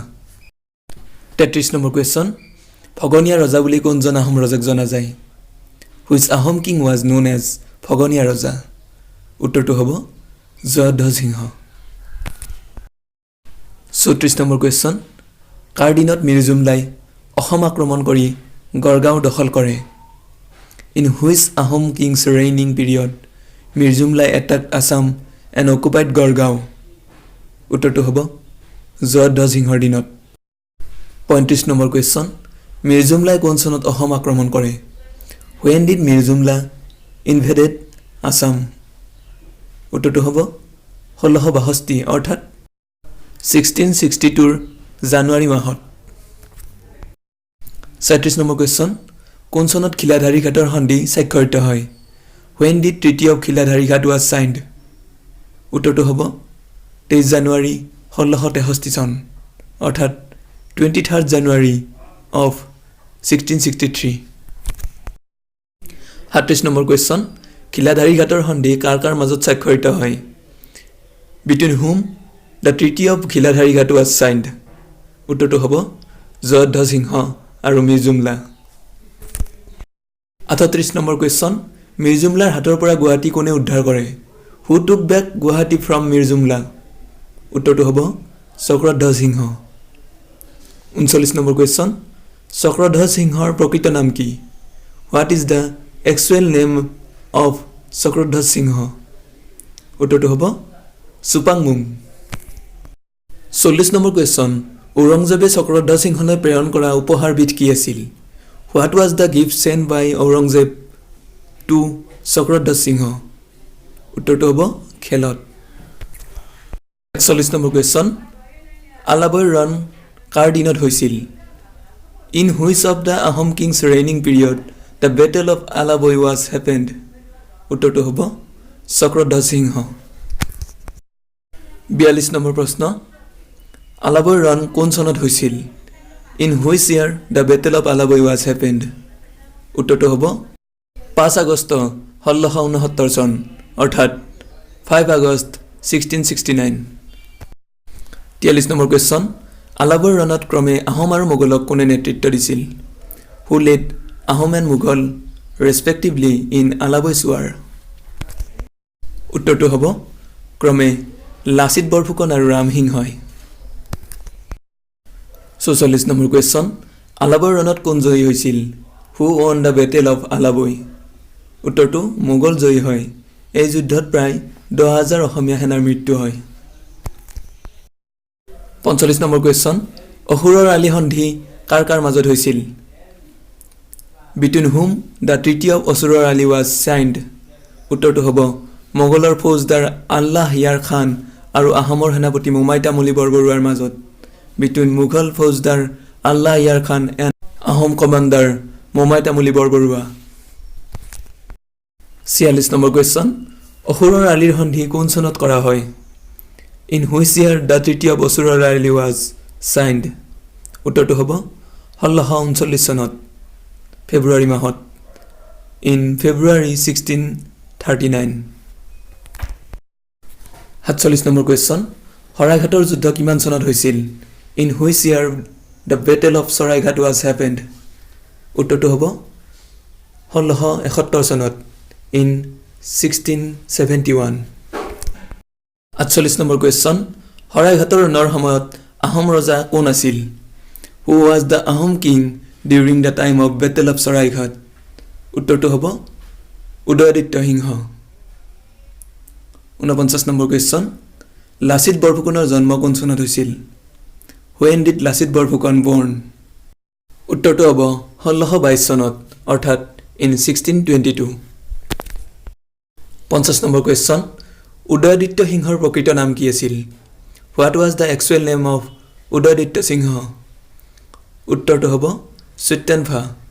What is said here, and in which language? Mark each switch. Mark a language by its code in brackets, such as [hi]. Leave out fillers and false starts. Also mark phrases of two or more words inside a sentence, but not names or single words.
[as] 33 নম্বৰ কুৱেশ্যন, ফগনীয়া ৰজা বুলি কোনজন আহোম ৰজাক জনা যায়? [en] Which Ahom king was known as ফগনীয়া ৰজা? [as] উত্তৰটো হ'ব জয়ধ্বজ সিংহ। 34 নম্বৰ কুৱেশ্যন, কাৰ দিনত মিৰ জুমলাই অসম আক্ৰমণ কৰি গড়গাঁও দখল কৰে? [en] In which Ahom king's reigning period Mir Jumlai attacked Assam and occupied Gorgao? [as] উত্তৰটো হ'ব জয়ধ্বজ সিংহৰ দিনত। 35 নম্বৰ কুৱেশ্যন, মিৰ জুমলাই কোন চনত অসম আক্ৰমণ কৰে? [en] When did Mir Jumla invaded Assam? [as] উত্তৰটো হ'ব 1662 অৰ্থাৎ 1662 জানুৱাৰী মাহত। 37 নম্বৰ কুৱেশ্যন, কোন চনত খিলাধাৰী ঘাটৰ সন্ধি স্বাক্ষৰিত হয়? [en] When did Treaty of খিলাধাৰী ঘাট was signed? [as] উত্তৰটো হ'ব 23 জানুৱাৰী 1663 চন অৰ্থাৎ [en] 23rd January of 1663. [as] 38 নম্বৰ কুৱেশ্যন, খিলাধাৰী ঘাটৰ সন্ধি কাৰ কাৰ মাজত স্বাক্ষৰিত হয়? [en] Between whom the Treaty of খিলাধাৰী ঘাট was signed? [as] উত্তৰটো হ'ব জয়ধ্বজ সিংহ আৰু মিৰ জুমলা। 38 নম্বৰ কুৱেশ্যন, মিৰ জুমলাৰ হাতৰ পৰা গুৱাহাটী কোনে উদ্ধাৰ কৰে? [en] Who took back Guwahati from Mir Jumla? [as] উত্তৰটো হ'ব চক্ৰধ্বজ সিংহ। 39 নম্বৰ কুৱেশ্যন, চক্ৰধ্বজ সিংহৰ প্ৰকৃত নাম কি? [en] What is the actual name of চক্ৰধ্বজ সিংহ? [as] উত্তৰটো হ'ব চুপাংমুং। 40 নম্বৰ কুৱেশ্যন, ঔৰংজেবে চক্ৰধ্বজ সিংহলৈ প্ৰেৰণ কৰা উপহাৰবিধ কি আছিল? [en] What was the gift sent by Aurangzeb to চক্ৰধ্বজ সিংহ? [as] উত্তৰটো হ'ব খেলত। 41 নম্বৰ কুৱেশ্যন, আলাবৈৰ ৰণ কাৰ দিনত হৈছিল? [en] In which of the Ahom king's reigning period the battle of Alaboi was happened? [as] উত্তৰটো হ'ব চক্ৰধ্বজ সিংহ। 42 নম্বৰ প্ৰশ্ন, আলাবৈৰ ৰণ কোন চনত হৈছিল? [en] In which year the battle of Alaboi was happened? [as] উত্তৰটো হ'ব 5 আগষ্ট 1669 চন অৰ্থাৎ 5 আগষ্ট 1669। 43 নম্বৰ কুৱেশ্যন, আলাবৈৰ ৰণত ক্ৰমে আহোম আৰু মোগলক কোনে নেতৃত্ব দিছিল? [en] Who led Ahom and Mughal respectively in Alabai's war? [as] উত্তৰটো হ'ব ক্ৰমে লাচিত বৰফুকন আৰু ৰামসিংহই। 44 নম্বৰ কুৱেশ্যন, আলাবৈৰ ৰণত কোন জয়ী হৈছিল? [en] হু won the battle of Alaboi? [as] উত্তৰটো মোগল জয়ী হয়। এই যুদ্ধত প্ৰায় 10,000 অসমীয়া সেনাৰ মৃত্যু হয়। 45 নম্বৰ কুৱেশ্যন, অসুৰৰ আলি সন্ধি কাৰ কাৰ মাজত হৈছিল? [en] Between whom the Treaty of অসুৰৰ আলি was signed? [as] উত্তৰটো হ'ব মোগলৰ ফৌজদাৰ আল্লাহ ইয়াৰ খান আৰু আহোমৰ সেনাপতি মোমাই তামুলী বৰবৰুৱাৰ মাজত। [en] Between Mughal ফৌজদাৰ আল্লাহ ইয়াৰ খান and Ahom commander মোমাই তামুলী বৰবৰুৱা। [as] 46 নম্বৰ কুৱেশ্যন, অসুৰৰ আলিৰ সন্ধি কোন চনত কৰা হয়? [en] In which year the Treaty of অসুৰৰ আলি was signed? [as] উত্তৰটো হ'ব 1639 চনত ফেব্ৰুৱাৰী মাহত। [en] In February 1639। [as] 47 নম্বৰ কুৱেশ্যন, শৰাইঘাটৰ যুদ্ধ কিমান চনত হৈছিল? [en] In which year the battle of Saraighat was happened? [as] উত্তৰটো হ'ব 1671 চনত in 1671। 48 নম্বৰ কুৱেশ্যন, শৰাইঘাটৰ ৰণৰ সময়ত আহোম ৰজা কোন আছিল? [en] Who was the Ahom king during the time of battle of Saraighat? [as] উত্তৰটো হ'ব উদয়াদিত্য সিংহ। 49 নম্বৰ কুৱেশ্যন, লাচিত বৰফুকনৰ জন্ম কোন চনত হৈছিল? [en] When did লাচিত বৰফুকন born? [as] উত্তৰটো হ'ব 1622 চনত অৰ্থাৎ [en] in 1622। [as] 50 নম্বৰ কুৱেশ্যন উদয়াদিত্য সিংহৰ প্ৰকৃত নাম কি আছিল [en] What was the actual name of [as] উদয়াদিত্য সিংহ উত্তৰটো হ'ব চুত্যেনফা